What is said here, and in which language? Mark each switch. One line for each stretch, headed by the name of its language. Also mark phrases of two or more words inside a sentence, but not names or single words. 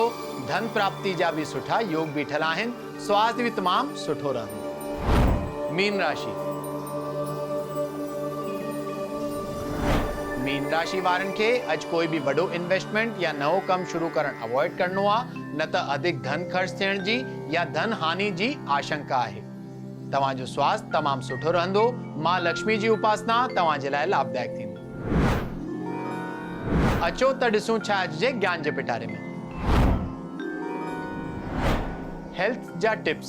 Sindhi: धन प्राप्ति जा भी सुठा योग बीठल आहिनि। स्वास्थ्य भी तमाम सुठो रहंदो। मीन राशि। मीन राशि वारनि खे अॼु कोई भी वॾो इन्वेस्टमेंट या नओं कम शुरू करण अवॉइड करणो आहे, न त अधिक धन खर्च थियण जी या धन हानि जी आशंका आहे। तव्हांजो स्वास्थ्य तमाम सुठो रहंदो। मां लक्ष्मी जी उपासना तव्हांजे लाइ लाभदायक थींदी। अचो त ॾिसूं छा अॼु जे ज्ञान जे पिटारे में। हेल्थ जा टिप्स।